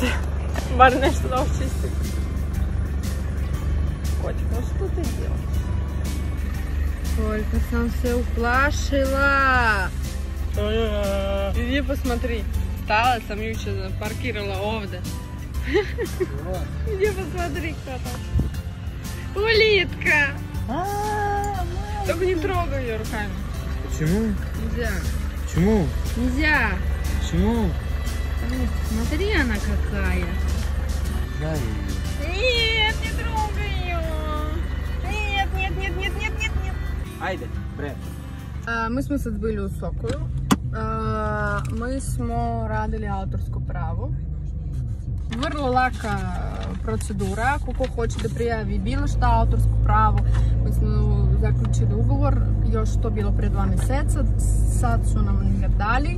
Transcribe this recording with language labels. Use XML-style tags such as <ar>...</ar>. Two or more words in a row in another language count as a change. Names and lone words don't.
<sr>Bar nešto da očistim. Koćko, što ti je bilo? Koliko sam se uplašila. Idi posmatri. Stala sam juče, parkirala ovde. Idi posmatri kako. Ulitka!</sr> <ru>Только не трогай ее руками. Почему? Нельзя. Почему? Нельзя. Почему? Смотри, она какая. Я Нет, не трогай ее. Нет, нет, нет, нет, нет, нет, нет.</ru> <sr>Ajde, bre. Mi smo sad bili u Sokoju. Mi smo radili autorsko pravo. Vrlo laka procedura, ako ko hoće da prijavi bilo šta autorsko pravo. Mi smo zaključili ugovor, još to bilo pre 2 mjeseca, sad su nam ga dali.</sr>